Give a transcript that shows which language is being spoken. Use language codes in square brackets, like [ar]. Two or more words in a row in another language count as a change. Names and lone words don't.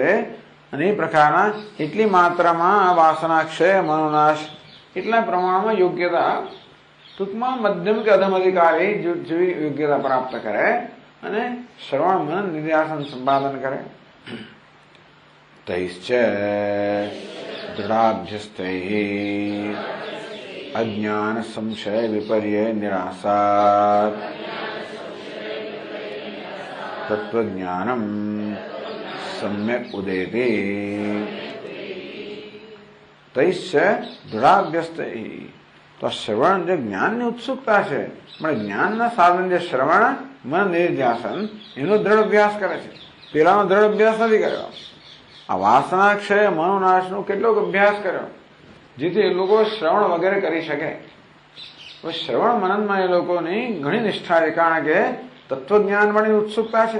[gu] અને એ પ્રકારના એટલી માત્રામાં વાસનાક્ષય મનોનાશ એટલા પ્રમાણમાં યોગ્યતા, ટૂંકમાં મધ્યમ કે અધમ અધિકારી જેવી યોગ્યતા પ્રાપ્ત કરે અને શ્રવણ મનન નિધ્યાસન સંપાદન કરે. [sa] તૈશ્ચ દૃઢાભ્યસ્તૈ अज्ञान संशय विपर्य निरासात् तत्वज्ञानम सम्यक उदेति तैश्च दृढ़ाभ्यस्त ही। [gu] તો શ્રવણ જો જ્ઞાન ની ઉત્સુકતા છે, પણ જ્ઞાનના સાધન જે શ્રવણ મન નિર્ધ્યાસન એનો દ્રઢ અભ્યાસ કરે છે, પેલાનો દ્રઢ અભ્યાસ નથી કર્યો. આ વાસનાક્ષય મનોનાશનો કેટલોક અભ્યાસ કર્યો જેથી એ લોકો શ્રવણ વગેરે કરી શકે. શ્રવણ મનનમાં એ લોકોની ઘણી નિષ્ઠા છે, કારણ કે તત્વજ્ઞાન વાળી ઉત્સુકતા છે.